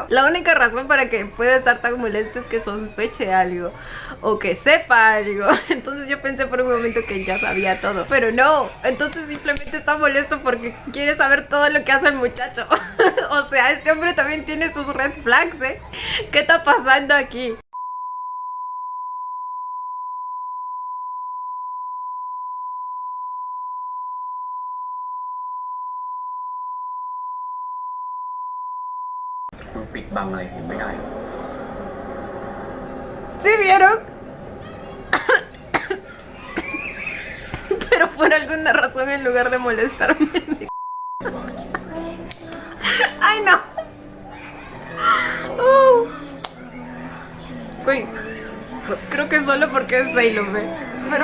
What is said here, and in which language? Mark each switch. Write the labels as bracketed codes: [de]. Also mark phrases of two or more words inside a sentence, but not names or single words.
[es] La única razón para que pueda estar tan molesto es que sospeche algo o que sepa algo. Entonces yo pensé por un momento que ya sabía todo, pero no. Entonces simplemente está molesto porque quiere saber todo lo que hace el muchacho. O sea, este hombre también tiene sus [en] red flags, [es] ¿eh? ¿Qué está pasando aquí? [th] คุณปิดบังอะไรผมไม่ได้ [es] ¿Sí vieron? Pero por alguna razón en lugar de molestarme. ¡Ay, no! Güey, creo que solo porque es Sailor, pero...